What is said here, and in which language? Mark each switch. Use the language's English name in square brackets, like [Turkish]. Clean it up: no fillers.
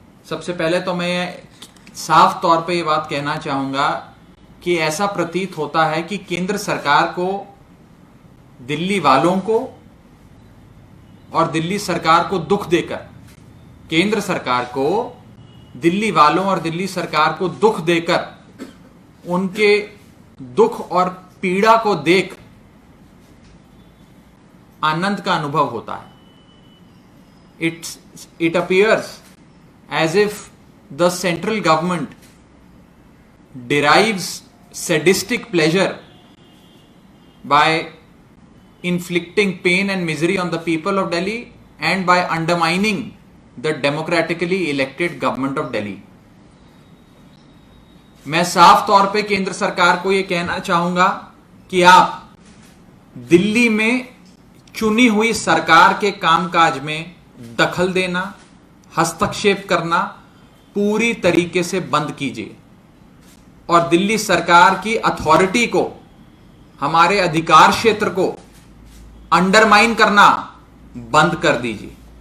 [Hindi] सबसे पहले तो मैं साफ तौर पे ये बात कहना चाहूंगा कि ऐसा प्रतीत होता है कि केंद्र सरकार को दिल्ली वालों को और दिल्ली सरकार को दुख देकर, केंद्र सरकार को दिल्ली वालों और दिल्ली सरकार को दुख देकर, उनके दुख और पीड़ा को देख आनंद का अनुभव होता है। [English] It appears as if the central government derives sadistic pleasure by inflicting pain and misery on the people of Delhi and by undermining the democratically elected government of Delhi. [Hindi] मैं साफ तौर पे केंद्र सरकार को यह कहना चाहूंगा कि आप दिल्ली में चुनी हुई सरकार के कामकाज में दखल देना, हस्तक्षेप करना पूरी तरीके से बंद कीजिए और दिल्ली सरकार की अथॉरिटी को, हमारे अधिकार क्षेत्र को अंडरमाइन करना बंद कर दीजिए।